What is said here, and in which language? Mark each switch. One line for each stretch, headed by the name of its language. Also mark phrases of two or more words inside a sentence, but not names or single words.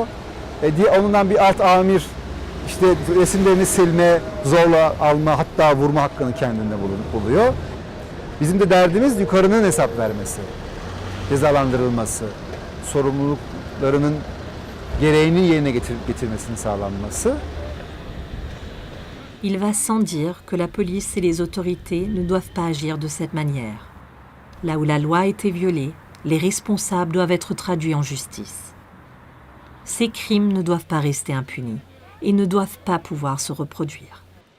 Turkish: Diye onundan bir alt amir işte resimlerini silme, zorla alma, hatta vurma hakkını kendinde buluyor. Bizim de derdimiz yukarının hesap vermesi, cezalandırılması, sorumluluklarının gereğinin yerine getirmesinin sağlanması.
French: Il va sans dire que la police et les autorités ne doivent pas agir de cette manière. Là où la loi a été violée, les responsables doivent être traduits en justice. Ces crimes ne doivent pas rester impunis et ne doivent pas pouvoir se reproduire.